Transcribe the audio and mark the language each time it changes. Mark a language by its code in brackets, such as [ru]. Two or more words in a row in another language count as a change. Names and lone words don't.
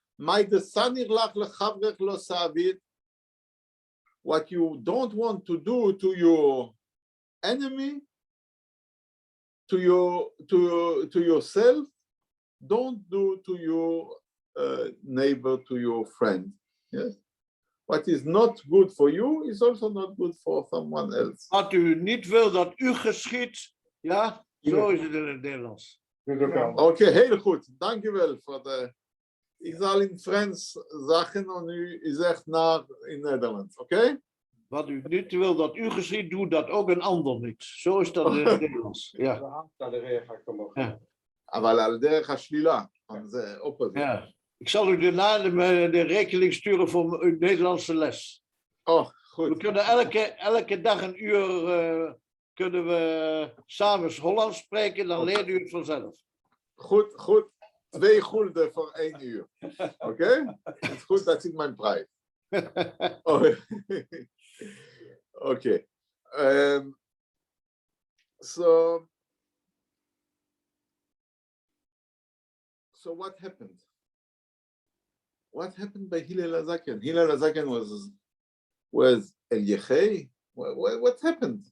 [en] what you don't want to do to your enemy, to yourself, don't do to your neighbor, to your friend. Yes. What is not good for you is also not good for someone else. [nl] Wat u niet wil dat u geschiet, ja, zo is het in het Nederlands. Oké, heel goed. Dankjewel voor de... Ik zal in Frans zeggen en u zegt naar in Nederlands, oké? Wat u niet wil dat u geschiet, doe dat ook een ander niet. Zo is dat in het Nederlands. Ja. Ja. [he] אבל על דרך השלילה, זה opposite. [nl] Ja. Ik zal u daarna de rekening sturen voor uw Nederlandse les. Oh, goed. We kunnen elke dag een uur kunnen we samen Hollands spreken, dan leert u het vanzelf. Goed, goed. 2 gulden voor 1 uur. Oké? Het is goed, dat is mijn prijs. Oké. [en] So what happened? What happened by Hillel HaZaken? Hillel HaZaken was Eliechei. What happened?